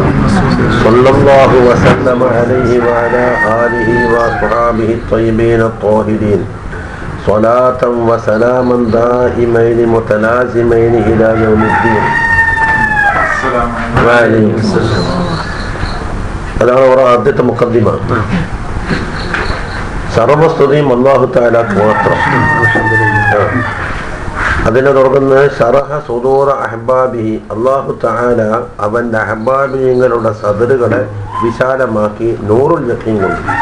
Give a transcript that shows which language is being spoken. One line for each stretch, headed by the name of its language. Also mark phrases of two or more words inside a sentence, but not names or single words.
Arabic: صلى الله وسلم عليه وعلى آله وأصحابه الطيبين الطاهرين صلاة وسلاما دائمين متلازمين إلى يوم الدين. وعليكم السلام.
Malayalam: അതാണ് അവരുടെ ആദ്യത്തെ മുഖദ്ദിമ. സർവസ്തുതിയും അല്ലാഹു തആലക്ക് മാത്രം. അതിനെ തുടർന്ന്
Arabic: شرح صدور أحبابه,
Malayalam: അല്ലാഹു തആല അവന്റെ അഹ്ബാബിങ്ങളുടെ സദറുകളെ വിശാലമാക്കി
Arabic: نور اليقين
Malayalam: കൊണ്ട്.